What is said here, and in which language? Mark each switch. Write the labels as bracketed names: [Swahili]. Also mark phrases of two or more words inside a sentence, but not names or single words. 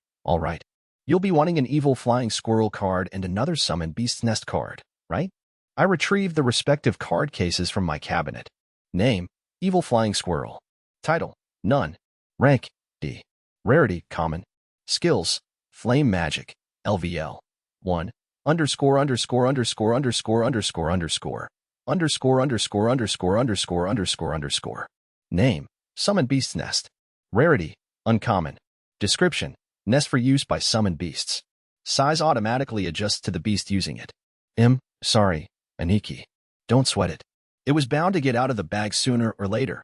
[English] You'll be wanting an evil flying squirrel card and another summon beast's nest card, right? I retrieved the respective card cases from my cabinet. Name, evil flying squirrel. Title, None. Rank, D. Rarity, Common. Skills, Flame Magic, LVL, 1. Underscore underscore underscore underscore underscore underscore underscore underscore underscore underscore underscore underscore. Name, Summon Beast's Nest. Rarity, Uncommon. Description, Nest for use by summoned beasts. Size automatically adjusts to the beast using it. Sorry, Aniki. Don't sweat it. It was bound to get out of the bag sooner or later.